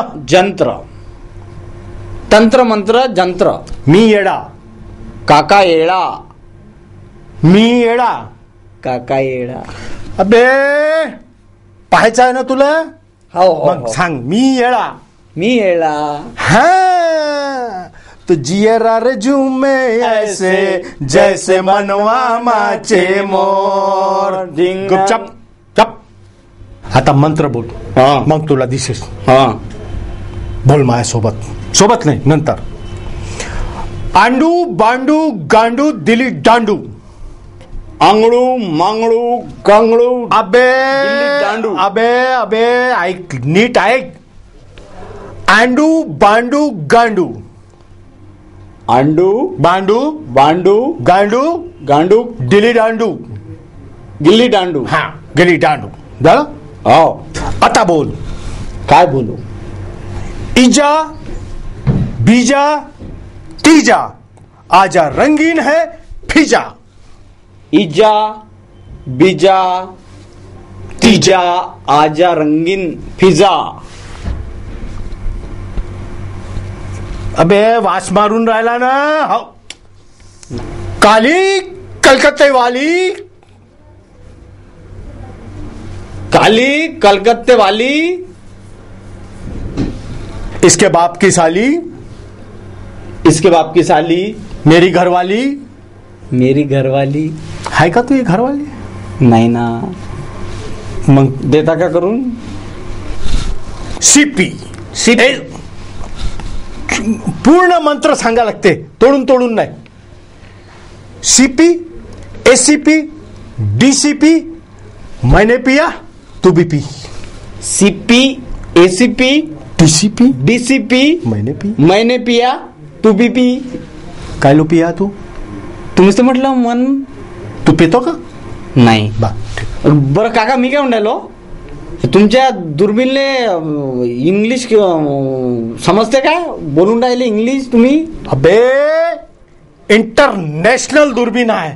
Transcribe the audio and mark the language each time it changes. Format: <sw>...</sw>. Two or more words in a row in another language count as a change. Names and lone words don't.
<mr>जंत्र. तंत्र मंत्र जंत्र. मी येडा. काका येडा. मी येडा. काका येडा. अबे पाहायचं आहे ना तुला. हो मग सांग मी येडा. मी येडा.</mr> <hi>हाँ तो जियरा रे झूमे ऐसे जैसे मनवा माचे मोर.</hi> <mr>गुपचाप चप. आता मंत्र बोल. हा मग तुला दिसेल. हा बोल माझ्यासोबत. सोबत नाही नंतर. आंडू बांडू गांडू दिली दांडू. आंगळू मांगळू कांगळू. अबे दिल्ली दांडू. अबे ऐक नीट ऐक. आंडू बांडू गांडू. आंडू बांडू बांडू गांडू गांडू दिली दांडू. गिल्ली दांडू. हा गिली दांडू झालं. हो आता बोल. काय बोलू.</mr> <hi>इजा बीजा तीजा आजा रंगीन है फिजा. इजा बिजा तिजा आजा रंगीन फिजा.</hi> <mr>अबे वास मारून राहिला ना. हो.</mr> <hi>काली कलकत्ते वाली. काली कलकत्ते वाली. इसके बाप की साली. इसके बाप की साली. मेरी घरवाली. मेरी घरवाली.</hi> <mr>है का तू ये घरवाली? नाही ना. मग देता का करून. सीपी. सीपी. पूर्ण मंत्र सांगा लागते. तोडून नाही.</mr> <hi>सीपी एसीपी डीसीपी मैंने पिया तू भी पी. सीपी एसीपी डीसीपी डीसीपी मैंने पिया तू बी पी.</hi> <mr>काय लो पिया तू? तुम्हीच तर म्हटलं मन. तू पितो का? नाही. बा बरं काका मी काय म्हणालो तुमच्या दुर्बीनले इंग्लिश समजते काय बोलून राहिले इंग्लिश तुम्ही. अबे इंटरनॅशनल दुर्बीण आहे.</mr>